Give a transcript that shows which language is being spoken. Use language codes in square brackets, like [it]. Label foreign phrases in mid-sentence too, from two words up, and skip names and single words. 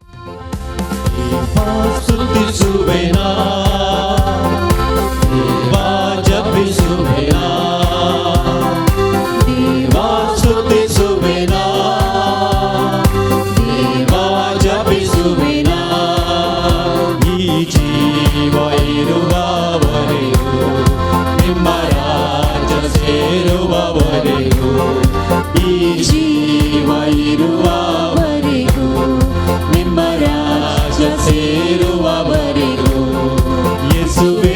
[kok] स्तुति सुवेना देवा जपी सुवेना, देवा स्तुति सुवेना, देवा जपी सुवेना. [kn] ಈ ಜೀವ ಇರುವವರೆಗೂ ನಿಮ್ಮ ರಾಜ್ಯ ಸೇರುವವರೆಗೂ, ಈ ಜೀವ ಇರುವವರೆಗೂ ನಿಮ್ಮ ರಾಜ್ಯ ಸೇರುವವರೆಗೂ.